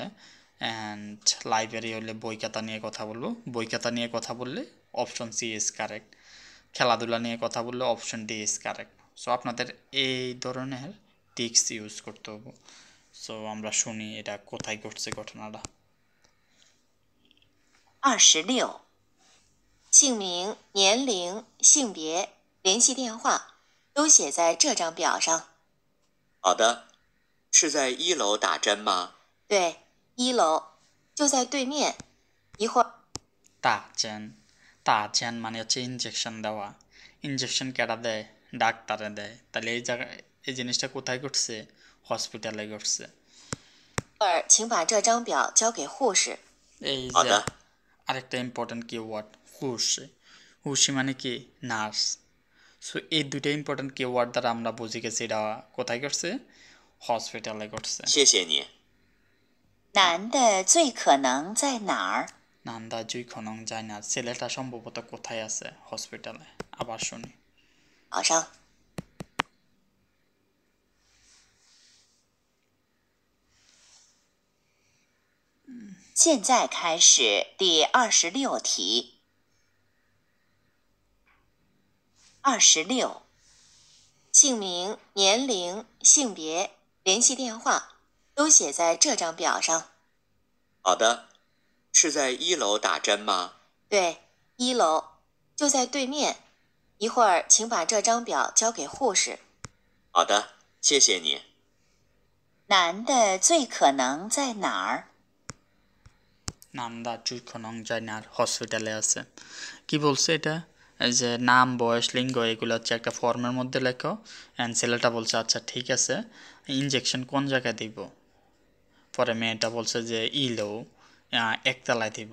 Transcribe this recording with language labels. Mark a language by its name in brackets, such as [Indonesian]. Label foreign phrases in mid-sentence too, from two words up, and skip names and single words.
[English] and library [Bangla] হলে বই খাতা নিয়ে কথা বলবো, বই খাতা নিয়ে কথা বললে [English] option C is correct. [Bangla] খেলাধুলা নিয়ে কথা বললে [English] option D is correct. [Bangla] সো আপনাদের এই ধরনের [English] tricks use [Bangla] করতে হবে। সো আমরা শুনি এটা কোথায় ঘটছে ঘটনাটা। [Chinese] 26，姓名、年龄、性别、联系电话都写在这张表上。好的，是在1楼打针吗？对，1楼，就在对面。一会儿， [Bangla] তাজেন মানে হচ্ছে ইনজেকশন দেওয়া। ইনজেকশন কেটা দেয়? ডাক্তারে দেয়। তাহলে এই জায়গায় এই জিনিসটা কোথায় ঘটছে? হসপিটালে ঘটছে। [Chinese] 请把这张表交给护士。 [Bangla] এই [Chinese] 好 [Bangla] যে [Chinese] 的， [Bangla] আরেকটা [English] important keyword [Bangla] হুশি। হুশি মানে কি? নার্স। সো এই দুইটা [English] important keyword [Bangla] দ্বারা আমরা বুঝে গেছি এটা কোথায় ঘটছে? হসপিটালে ঘটছে। [Chinese] 谢谢你。男的最可能在哪儿？男的 最 可能 在哪儿, [Bangla] ছেলেটা সম্ভবত কোথায় আছে? হসপিটালে। আবার শুনি। [Chinese] 早上。现在开始第26题。26，姓名、年龄、性别、联系电话都写在这张表上。好的，是在1楼打针吗？对，1楼，就在对面。一会儿请把这张表交给护士。好的，谢谢你。男的最可能在哪儿？男的 最 可能 在哪儿, [Bangla] হসপিটালে আছে। কি বলছে এটা? এই যে নাম, বয়স, লিঙ্গ এগুলো হচ্ছে একটা ফর্মের মধ্যে লেখো। অ্যান্ড ছেলেটা বলছে আচ্ছা ঠিক আছে, ইনজেকশন কোন জায়গায় দিব? পরে মেয়েটা বলছে যে ইলো একতলায় দিব।